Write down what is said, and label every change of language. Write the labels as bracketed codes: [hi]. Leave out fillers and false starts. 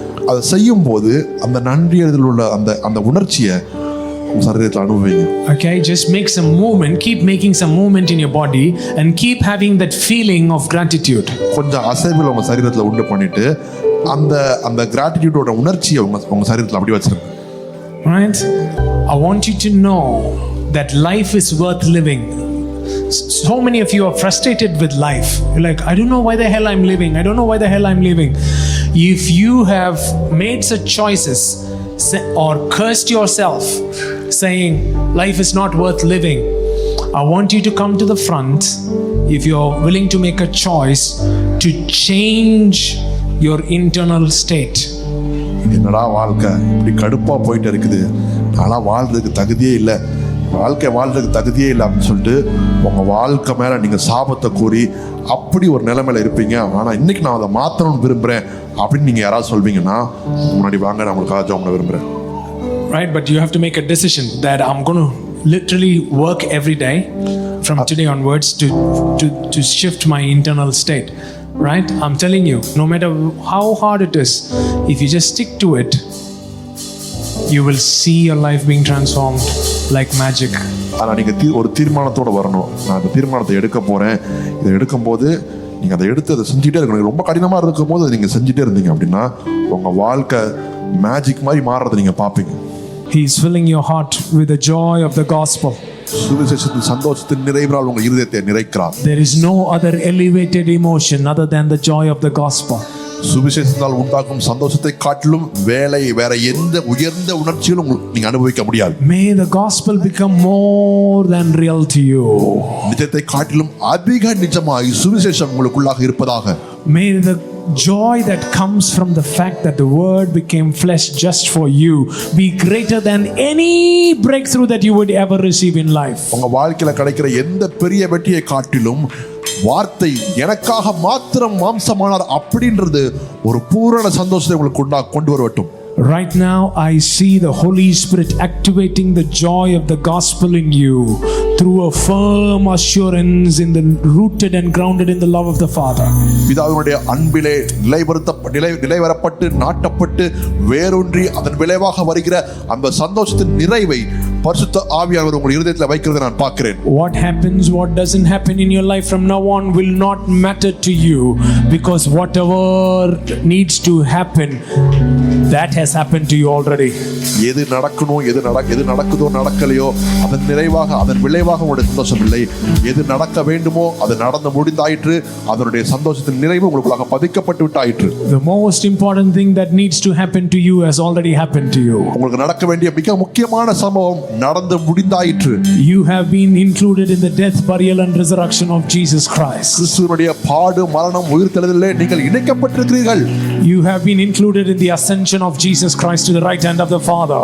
[ta] அதை செய்யும் போது அந்த நன்றி எழுதில் உள்ள அந்த உணர்ச்சியை உங்க சரீரத்தில் அனுபவிங்க. [en] Okay, just make some movement, keep making some movement in your body and keep having that feeling of gratitude. [ta] கொஞ்சம் அசைவுல உங்க சரீரத்தில் உண்டு பண்ணிட்டு அந்த கிராட்டிடியூடோட உணர்ச்சியை உங்க சரீரத்தில் அப்படி வச்சிருங்க. [en] Right? I want you to know that life is worth living. So many of you are frustrated with life. You're like, I don't know why the hell I'm living. I don't know why the hell I'm living. If you have made such choices or cursed yourself saying life is not worth living, I want you to come to the front if you're willing to make a choice to change your internal state. [ta] என்னடா வாழ்க்கை இப்படி கடுப்பா போயிட்டு இருக்குது, நான்லாம் வாழ்றதுக்கு தகுதியே இல்லை, வாழ்றதுக்கு தகுதியே இல்லை அப்படின்னு சொல்லிட்டு உங்க வாழ்க்கை மேல நீங்க சாபத்தை கூறி அப்படி ஒரு நிலைமையில இருப்பீங்க. ஆனா இன்னைக்கு நான் அதை மாத்தணும்னு விரும்புறேன் அப்படின்னு நீங்க யாராவது சொல்வீங்கன்னா முன்னாடி வாங்க, நான் உங்களுக்காக ஜெபம் பண்ண விரும்புறேன். [en] Right, but you have to make a decision that I'm going to literally work every day from today onwards to shift my internal state. Right? I'm telling you, no matter how hard it is, if you just stick to it, you will see your life being transformed like magic. [ta] ஆனால் நீங்கள் ஒரு தீர்மானத்தோடு வரணும். நான் அந்த தீர்மானத்தை எடுக்க போகிறேன். இதை எடுக்கும்போது நீங்கள் அதை எடுத்து அதை செஞ்சுட்டே இருக்கணும். ரொம்ப கடினமாக இருக்கும் போது அதை நீங்கள் செஞ்சுட்டே இருந்தீங்க அப்படின்னா உங்கள் வாழ்க்கை மேஜிக் மாதிரி மாறுறதை நீங்கள் பார்ப்பீங்க. [en] He is filling your heart with the joy of the gospel. [ta] சுவிசேஷத்தின் சந்தோஷத்தின் நிறைவினால் உங்கள் இருதயத்தை நிறைக்கிறார். [en] There is no other elevated emotion other than the joy of the gospel. [ta] சுவிசேஷத்தால் உண்டாகும் சந்தோஷத்தை காட்டிலும் வேற எந்த உயர்ந்த உணர்ச்சிகளும் நீங்க அனுபவிக்க முடியாது. [en] May the gospel become more than real to you. [ta] நிஜத்தை காட்டிலும் அதிக நிஜமாய் சுவிசேஷம் உங்களுக்குள்ளாக இருப்பதாக. [en] May the joy that comes from the fact that the word became flesh just for you be greater than any breakthrough that you would ever receive in life. [ta] உங்க வாழ்க்கையில கிடைக்கிற எந்த பெரிய வெற்றியை காட்டிலும் வார்த்தை எனக்காக மாத்திரம் மாம்சமானார் அப்படின்றது ஒரு பூரண சந்தோஷத்தை உங்களுக்கு கொண்டு வரட்டும். [en] Right now I see the Holy Spirit activating the joy of the gospel in you through a firm assurance in the rooted and grounded in the love of the Father. [ta] பிதாவினுடைய அன்பிலே நிலைவரப்பட்டு நாட்டப்பட்டு வேரூன்றி அதன் விளைவாக வருகிற அந்த சந்தோஷத்தின் நிறைவை பரிசுத்த ஆவியானவர் உங்கள் இருதயத்தில் வைக்கிறதை நான் பார்க்கிறேன். [en] What happens, what doesn't happen in your life from now on will not matter to you, because whatever needs to happen, that has happened to you already. [ta] எது நடக்கணும், எது நடக்குதோ நடக்கலையோ அதன் நிறைவாக அதன் விளைவாக உங்களுடைய சந்தோஷம் இல்லை. எது நடக்க வேண்டுமோ அது நடந்து முடிந்தாயிற்று. அதனுடைய சந்தோஷத்தின் நிறைவு உங்களுக்குள்ளாக பதிக்கப்பட்டு விட்டாயிற்று. [en] The most important thing that needs to happen to you has already happened to you. [ta] உங்களுக்கு நடக்க வேண்டிய மிக முக்கியமான சம்பவம் நடந்து முடிந்தாயிற்று. [en] You have been included in the death, burial and resurrection of Jesus Christ. [ta] கிறிஸ்துவினுடைய பாடு மரணம் உயிர்த்தெழுதலிலே நீங்கள் இணைக்கப்பட்டிருக்கிறீர்கள். [en] You have been included in the ascension of Jesus Christ to the right hand of the Father.